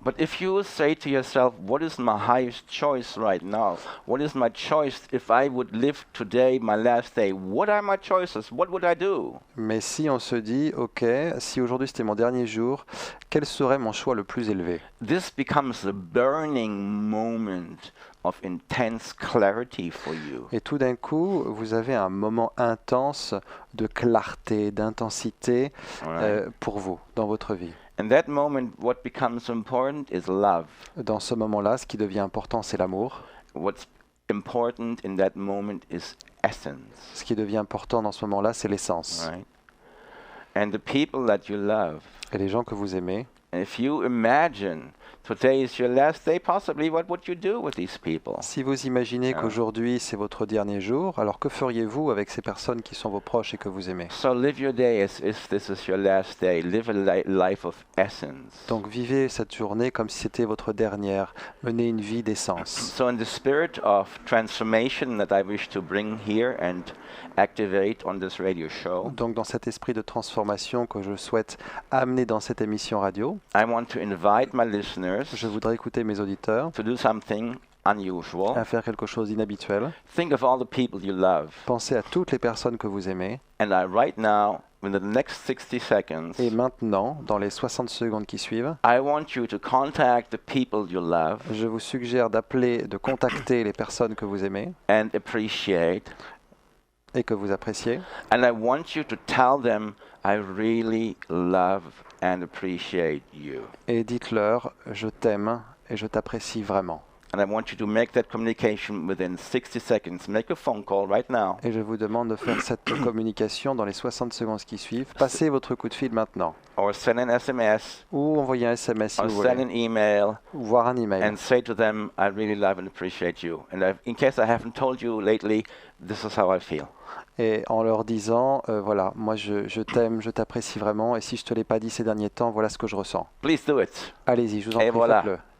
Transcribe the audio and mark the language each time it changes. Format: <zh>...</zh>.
<en>But if you say to yourself, what is my highest choice right now? What is my choice if I would live today, my last day? What are my choices? What would I do?</en> <fr>Mais si on se dit, ok, si aujourd'hui c'était mon dernier jour, quel serait mon choix le plus élevé?</fr> <en>This becomes a burning moment of intense clarity for you.</en> <fr>Et tout d'un coup, vous avez un moment intense de clarté, d'intensité</fr> <en>Alright?</en> <fr>pour vous, dans votre vie.</fr> <en>In that moment, what becomes important is love.</en> <fr>Dans ce moment-là, ce qui devient important, c'est l'amour.</fr> <en>What's important in that moment is essence.</en> <fr>Ce qui devient important dans ce moment-là, c'est l'essence.</fr> <en>Right? And the people that you love.</en> <fr>Et les gens que vous aimez,</fr> <en>And if you imagine today is your last day, possibly what would you do with these people?</en> <fr>si vous imaginez Ah. qu'aujourd'hui c'est votre dernier jour, alors que feriez-vous avec ces personnes qui sont vos proches et que vous aimez?</fr> <en>So live your day as if this is your last day. Live a life of essence.</en> <fr>Donc vivez cette journée comme si c'était votre dernière, menez une vie d'essence.</fr> <en>So in the spirit of transformation that I wish to bring here and activate on this radio show,</en> <fr>Donc dans cet esprit de transformation que je souhaite amener dans cette émission radio,</fr> <en>I want to invite my listeners</en> <fr>je voudrais écouter mes auditeurs</fr> <en>to do something unusual.</en> <fr>à faire quelque chose d'inhabituel.</fr> <en>Think of all the people you love.</en> <fr>Pensez à toutes les personnes que vous aimez.</fr> <en>And right now, in the next 60 seconds,</en> <fr>Et maintenant, dans les 60 secondes qui suivent,</fr> <en>I want you to contact the people you love</en> <fr>je vous suggère d'appeler, de contacter les personnes que vous aimez</fr> <en>and appreciate.</en> <fr>et que vous appréciez.</fr> <en>And I want you to tell them, I really love and appreciate you.</en> <fr>Et dites-leur, je t'aime et je t'apprécie vraiment.</fr> <en>And I want you to make that communication within 60 seconds. Make a phone call right now.</en> <fr>Et je vous demande de faire cette communication dans les 60 secondes qui suivent. Passez votre coup de fil maintenant.</fr> <en>Or send an SMS.</en> <fr>Ou envoyez un SMS si</fr> <en>Or</en> <fr>vous</fr> <en>send</en> <fr>voulez.</fr> <en>an email.</en> <fr>Ou voir un email.</fr> <en>And say to them, I really love and appreciate you. And in case I haven't told you lately, this is how I feel.</en> <fr>Et en leur disant, voilà, moi je t'aime, je t'apprécie vraiment. Et si je ne te l'ai pas dit ces derniers temps, voilà ce que je ressens.</fr> <en>Please do it.</en> <fr>Allez-y, je vous en Et prie, voilà. faites-le.</fr>